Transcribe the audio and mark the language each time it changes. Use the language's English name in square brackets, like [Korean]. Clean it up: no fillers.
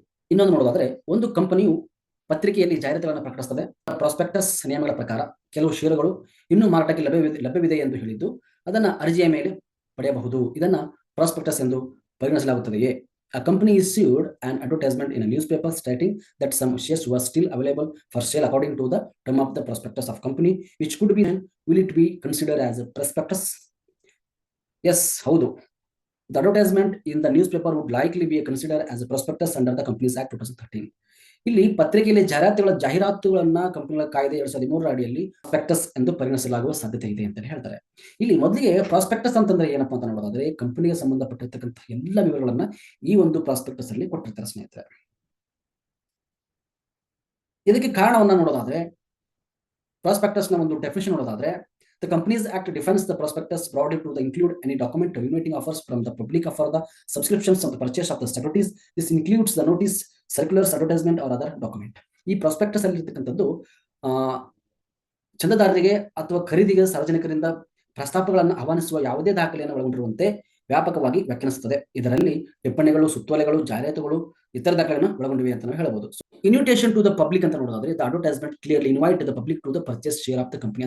[Kannada] ಇನ್ನೊಂದು ನೋಡೋದಾದ್ರೆ, ಒಂದು ಕಂಪನಿಯು ಪತ್ರಿಕೆಯಲ್ಲಿ ಜಾಹೀರಾತುಗಳನ್ನು ಪ್ರಕಟಿಸುತ್ತದೆ. ಪ್ರಾಸ್ಪೆಕ್ಟಸ್ ನಿಯಮಗಳ ಪ್ರಕಾರ ಕೆಲವು ಷೇರುಗಳು ಇನ್ನೂ ಮಾರಾಟಕ್ಕೆ ಲಭ್ಯವಿದೆ ಎಂದು ಹೇಳಿದ್ದು ಅದನ್ನ ಅರ್ಜಿಯ ಮೇಲೆ ಪಡೆಯಬಹುದು. ಇದನ್ನ ಪ್ರಾಸ್ಪೆಕ್ಟಸ್ ಎಂದು ಪರಿಗಣಿಸಲಾಗುತ್ತದೆಯೇ? [English] A company issued an advertisement in a newspaper stating that some shares were still available for sale according to the term of the prospectus of company, which could be, will it be considered as a prospectus? Yes, ಹೌದು. The advertisement in the newspaper would likely be considered as a prospectus under the Companies Act 2013. [Kannada] ಇಲ್ಲಿ ಪತ್ರಿಕೆಯಲ್ಲಿ ಜಾಹೀರಾತುಗಳನ್ನ ಕಂಪನಿಗಳ ಕಾಯ್ದೆ 2013 ಅಡಿಯಲ್ಲಿ prospectus ಎಂದು ಪರಿಗಣಿಸಲಾಗುವ ಸಾಧ್ಯತೆ ಇದೆ ಅಂತ ಹೇಳ್ತಾರೆ. ಇಲ್ಲಿ ಮೊದಲಿಗೆ ಪ್ರಾಸ್ಪೆಕ್ಟಸ್ ಅಂತಂದ್ರೆ ಏನಪ್ಪಾ ಅಂತ ನೋಡೋದಾದ್ರೆ, ಕಂಪನಿಗೆ ಸಂಬಂಧಪಟ್ಟಿರ್ತಕ್ಕಂಥ ಎಲ್ಲ ವಿವರಗಳನ್ನ ಈ ಒಂದು ಪ್ರಾಸ್ಪೆಕ್ಟಸ್ ಅಲ್ಲಿ ಕೊಟ್ಟಿರ್ತಾರೆ ಸ್ನೇಹಿತರೆ. ಇದಕ್ಕೆ ಕಾರಣವನ್ನ ನೋಡೋದಾದ್ರೆ, ಪ್ರಾಸ್ಪೆಕ್ಟಸ್ ನ ಒಂದು ಡೆಫಿನಿಷನ್ ನೋಡೋದಾದ್ರೆ, [English] the Companies Act defines the prospectus broadly to include any document inviting offers from the public for the subscriptions of the purchase of the securities. This includes the notice, circulars, advertisement or other document. [Kannada] ಈ prospectus ಅಲ್ಲಿ ಇರತಕ್ಕಂಥದ್ದು ಚಂದಾದಾರರಿಗೆ ಅಥವಾ ಖರೀದಿಗೆ ಸಾರ್ವಜನಿಕರಿಂದ ಪ್ರಸ್ತಾಪಗಳನ್ನು ಆಹ್ವಾನಿಸುವ ಯಾವುದೇ ದಾಖಲೆಯನ್ನು ಒಳಗೊಂಡಿರುವಂತೆ ವ್ಯಾಪಕವಾಗಿ ವ್ಯಾಖ್ಯಾನಿಸುತ್ತದೆ. ಇದರಲ್ಲಿ ಟಿಪ್ಪಣಿಗಳು, ಸುತ್ತೋಲೆಗಳು, ಜಾಹೀರಾತುಗಳು, ಇತರ ದಾಖಲೆಗಳನ್ನು ಒಳಗೊಂಡಿವೆ ಅಂತ ನಾವು ಹೇಳಬಹುದು. [English] invitation to the public [Kannada] ಅಂತ ನೋಡೋದಾದ್ರೆ, [English] The advertisement clearly invite the public to the purchase share of the company.